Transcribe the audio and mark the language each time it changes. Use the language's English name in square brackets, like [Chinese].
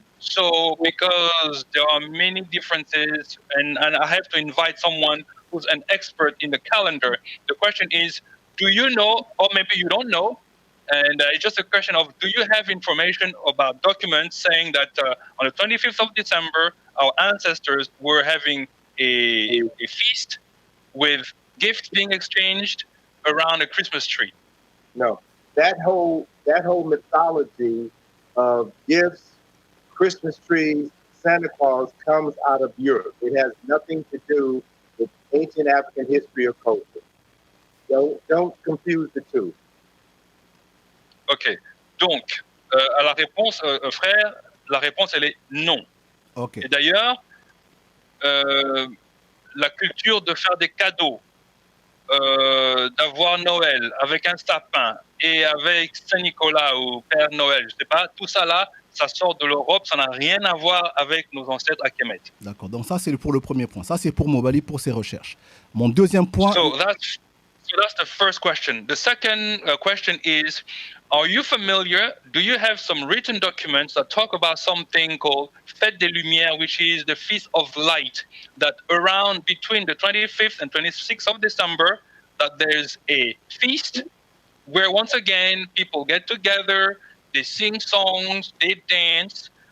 [English] So because there are many differences, and I have to invite someone who's an expert in the calendar, the question is, do you know, or maybe you don't know, and it's just a question of, do you have information about documents saying that on the 25th of December, our ancestors were having a feast with gifts being exchanged around a Christmas tree? No, that whole mythology of gifts, Christmas trees, Santa Claus comes out of Europe. It has nothing to do with ancient African history or culture. Don't confuse the two. [French] Ok, donc à la réponse, frère, la réponse elle est non. Okay. Et d'ailleurs, la culture de faire des cadeaux, d'avoir Noël avec un sapin et avec Saint-Nicolas ou Père Noël, je ne sais pas, tout ça là, ça sort de l'Europe, ça n'a rien à voir avec nos ancêtres à Kemet. D'accord, donc ça c'est pour le premier point. Ça c'est pour Mobali, pour ses recherches. Mon deuxième point... [English] So that's the first question. The second question is, are you familiar? Do you have some written documents that talk about something called Fête des Lumières, which is the Feast of Light, that around between the 25th and 26th of December, that there's a feast where once again people get together, they sing songs, they dance.